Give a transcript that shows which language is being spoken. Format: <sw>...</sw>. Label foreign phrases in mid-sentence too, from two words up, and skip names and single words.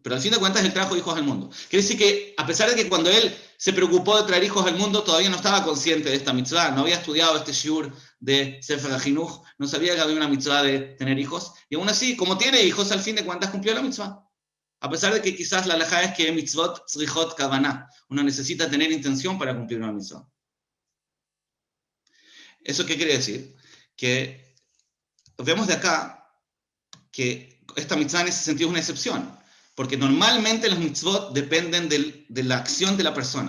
<es>Pero al fin de cuentas él trajo hijos al mundo. Quiere decir que a pesar de que cuando él se preocupó de traer hijos al mundo, todavía no estaba consciente de esta mitzvah, no había estudiado este shiur de Sefer HaChinuch, no sabía que había una mitzvah de tener hijos, y aún así, como tiene hijos, al fin de cuentas cumplió la mitzvah. A pesar de que quizás la halajá es que</es> <he>מצוות צריכות כוונה,</he> <es>uno necesita tener intención para cumplir una mitzvah. ¿Eso qué quiere decir? Que vemos de acá que esta mitzvah en ese sentido es una excepción, porque normalmente los mitzvot dependen de la acción de la persona.</es>